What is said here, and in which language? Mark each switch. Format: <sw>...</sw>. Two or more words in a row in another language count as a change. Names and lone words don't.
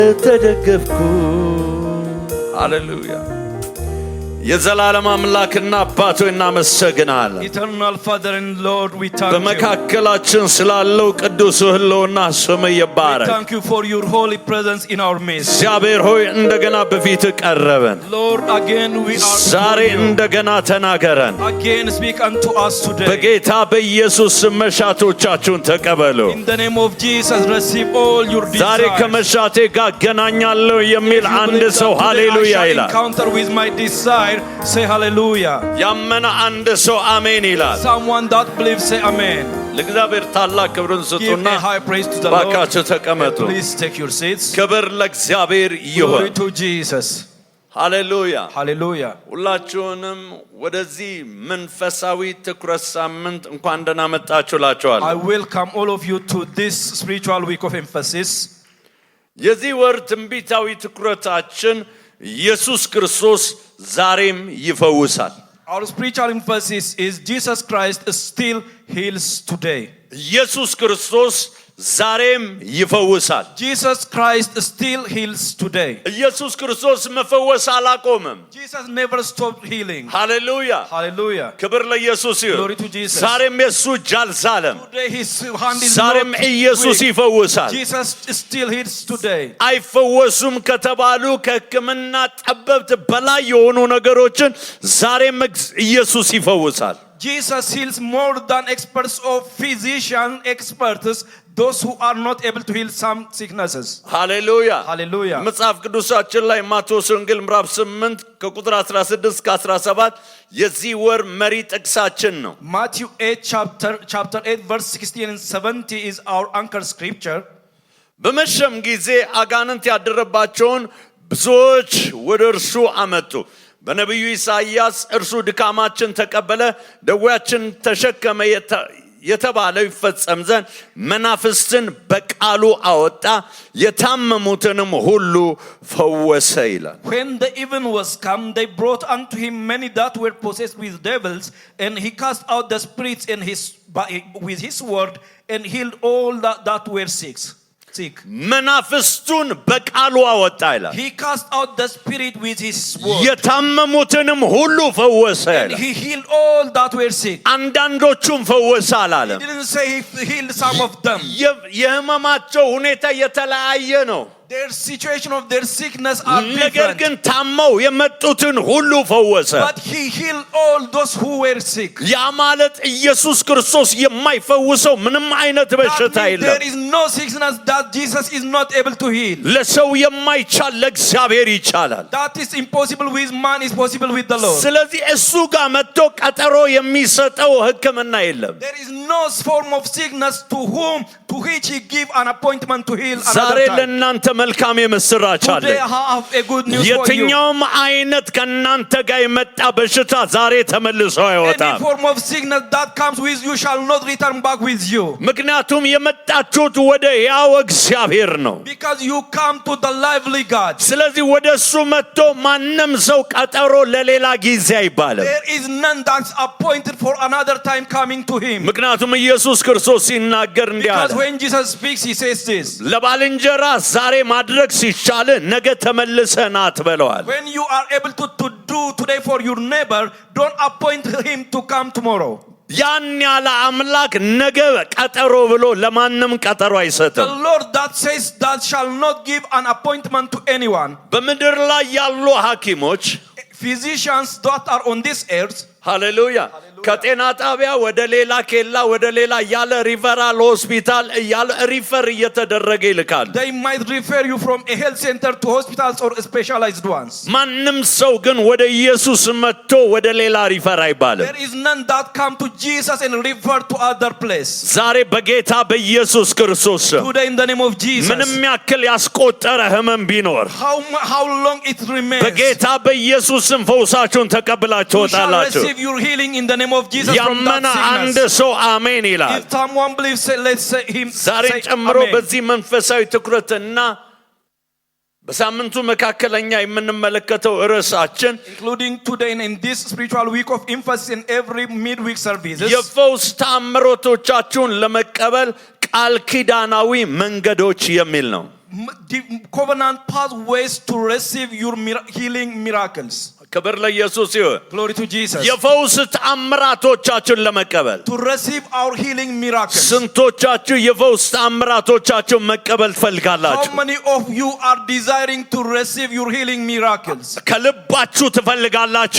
<am>ተደገፍኩ ሃሌሉያ የዘላለም አምላክና አባት ሆይ እናመሰግናለን</am> <en>Eternal Father and Lord we thank you</en> <am>በመካከላችን ስላለው ቅዱስ ሕልውና ስምህ ይባረክ</am> <en>We thank you for your holy presence in our midst</en> <am>እግዚአብሔር ሆይ እንደገና በፊትህ ቀረብን</am> <en>Lord again we are</en> <am>ዛሬ እንደገና ተናገረን</am> <en>again speak unto us today</en> <am>በጌታ በኢየሱስ ስም መሻቶቻችሁን ተቀበሉ</am> <en>In the name of Jesus receive all your desires</en> <am>ዛሬ ከመሻቴ ጋር አገናኛለሁ የሚል አንድ ሰው ሃሌሉያ ይላል</am> <en>encounter with my desire say hallelujah</en> <am>ያመነ አንድ ሰው አሜን ይላል</am> <en>Someone that believes say amen</en> <am>ለእግዚአብሔር ታላቅ ክብርን ስጡና</am> <en>Give a high praise to the</en> <am>ባካችሁ ተቀመጡ</am> <en>Please take your seats</en> <am>ክብር ለእግዚአብሔር ይሁን</am> <en>Glory to Jesus</en> <am>ሃሌሉያ</am> <en>Hallelujah</en> <am>ሁላችሁንም ወደዚህ መንፈሳዊ ትኩረት ሳምንት እንኳን ደህና መጣችሁ ላችኋለሁ</am> <en>I welcome all of you to this spiritual week of emphasis</en> <am>የዚህ ወር ትንቢታዊ ትኩረታችን ኢየሱስ ክርስቶስ ዛሬም ይፈውሳል</am> <en>Our spiritual emphasis is Jesus Christ still heals today</en> <am>ኢየሱስ ክርስቶስ ዛሬም ይፈውሳል</am> <en>Jesus Christ still heals today</en> <am>ኢየሱስ ክርስቶስ መፈወስ አላቆመም</am> <en>Jesus never stopped healing</en> <am>ሃሌሉያ</am> <en>Hallelujah</en> <am>ክብር ለኢየሱስ ይሁን</am> <en>Glory to Jesus</en> <am>ዛሬም የሱ እጅ አልዛለም</am> <en>Today his hand is</en> <am>ዛሬም</am> <en>not</en> <am>ኢየሱስ</am> <en>weak.</en> <am>ይፈውሳል</am> <en>Jesus still heals today</en> <am>አይፈወሱም ከተባሉ ከሕክምና ጠበብት በላይ የሆኑ ነገሮችን ዛሬም ኢየሱስ ይፈውሳል</am> <en>Jesus heals more than experts of physician experts those who are not able to heal some sicknesses</en> <am>ሃሌሉያ</am> <en>Hallelujah</en> <am>መጽሐፍ ቅዱሳችን ላይ ማቴዎስ ወንጌል ምዕራፍ 8 ከቁጥር 16 እስከ 17 የዚህ ወር መሪ ጥቅሳችን ነው</am> <en>Matthew 8 chapter 8 verse 16 and 70 is our anchor scripture</en> <am>በመሸም ጊዜ አጋንንት ያደረባቸውን ብዙዎች ወደ እርሱ አመጡ በነቢዩ ኢሳይያስ እርሱ ድካማችን ተቀበለ ደዌያችን ተሸከመ የተባለው ይፈጸም ዘንድ መናፍስትን በቃሉ አወጣ የታመሙትንም ሁሉ ፈወሰ ይላል</am> <en>When the even was come they brought unto him many that were possessed with devils and he cast out the spirits in with his word and healed all that were sick</en> <am>መናፍስቱን በቃሉ አወጣ ይላል</am> <en>He cast out the spirit with his word</en> <am>የታመሙትንም ሁሉ ፈወሰ</am> <en>and he healed all that were sick</en> <am>አንዳንዶቹም ፈወሰ አላለም</am> <en>He didn't say he healed some of them</en> <am>የህመማቸው ሁኔታ የተለያየ ነው</am> <en>Their situation of their sickness are</en> <am>ነገር</am> <en>different</en> <am>ግን ታመው የመጡትን ሁሉ ፈወሰ</am> <en>But he healed all those who were sick</en> <am>ያ ማለት ኢየሱስ ክርስቶስ የማይፈውሰው ምንም አይነት በሽታ የለም</am> <en>There is no sickness that Jesus is not able to heal</en> <am>ለሰው የማይቻል ለእግዚአብሔር ይቻላል</am> <en>That is impossible with man is possible with the Lord</en> <am>ስለዚህ እሱ ጋር መጥቶ ቀጠሮ የሚሰጠው ሕክምና የለም</am> <en>There is no form of sickness to which he give an appointment to heal</en> <am>ዛሬ</am> <en>another time</en> <am>ለእናንተ መልካም የምስራች አለ</am> <en>Today I have a good news for you</en> <am>የትኛውም አይነት ከእናንተ ጋር የመጣ በሽታ ዛሬ ተመልሶ አይወጣም</am> <en>Any form of sickness that comes with you shall not return back with you</en> <am>ምክንያቱም የመጣችሁት ወደ ሕያው እግዚአብሔር ነው</am> <en>Because you come to the lively God</en> <am>ስለዚህ ወደሱ መጥቶ ማንም ሰው ቀጠሮ ለሌላ ጊዜ አይባልም</am> <en>There is none that's appointed for another time coming to him</en> <am>ምክንያቱም ኢየሱስ ክርስቶስ ሲናገር እንዲህ አለ</am> <en>Because when Jesus speaks he says this</en> <am>ለባልንጀራ ዛሬ ማድረግ ሲቻል ነገ ተመልሰህ ና ትበለዋል</am> <en>When you are able to do today for your neighbor don't appoint him to come tomorrow</en> <am>ያን ያለ አምላክ ነገ ቀጠሮ ብሎ ለማንም ቀጠሮ አይሰጥም</am> <en>The Lord that says that shall not give an appointment to anyone</en> <am>በምድር ላይ ያሉ ሐኪሞች</am> <en>Physicians that are on this earth</en> <am>ሃሌሉያ ከጤና ጣቢያ ወደ ሌላ ኬላ ወደ ሌላ ያለ</am> <en>referral hospital</en> <am>ያለ ሪፈር እየተደረገ ይልካል</am> <en>They might refer you from a health center to hospitals or specialized ones</en> <am>ማንም ሰው ግን ወደ ኢየሱስ መጥቶ ወደ ሌላ ሪፈር አይባልም</am> <en>There is none that come to Jesus and refer to other place</en> <am>ዛሬ በጌታ በኢየሱስ ክርስቶስ</am> <en>Today in the name of Jesus</en> <am>ምንም ያክል ያስቆጠረ ህመም ቢኖር</am> <en>How long it remains</en> <am>በጌታ በኢየሱስም ፈውሳችሁን ተቀብላችሁ ወጣላችሁ</am> <en>Receive your healing in the name of Jesus from</en> <am>ያመነ</am> <en>that</en> <am>አንድ</am> <en>sickness</en> <am>ሰው አሜን ይላል</am> <en>If someone believes let's say him</en> <am>ዛሬ</am> <en>say</en> <am>ጨምሮ</am> <en>amen</en> <am>በዚህ መንፈሳዊ ትኩረትና በሳምንቱ መካከለኛ የምንመለከተው ርዕሳችን</am> <en>including today in this spiritual week of emphasis in every midweek services</en> <am>የፈውስ ተአምሮቶቻችሁን ለመቀበል ቃል ኪዳናዊ መንገዶች የሚል ነው</am> <en>covenant pathways to receive your healing miracles.</en> <am>ክብር ለኢየሱስ ይሁን።</am> <en>Glory to Jesus.</en> <am>የፈውስ ተአምራቶቻችሁን ለመቀበል</am> <en>To receive our healing miracles.</en> <am>ስንቶቻችሁ የፈውስ ተአምራቶቻችሁን መቀበል ትፈልጋላችሁ?</am> <en>How many of you are desiring to receive your healing miracles?</en> <am>ከልባችሁ ትፈልጋላችሁ?</am>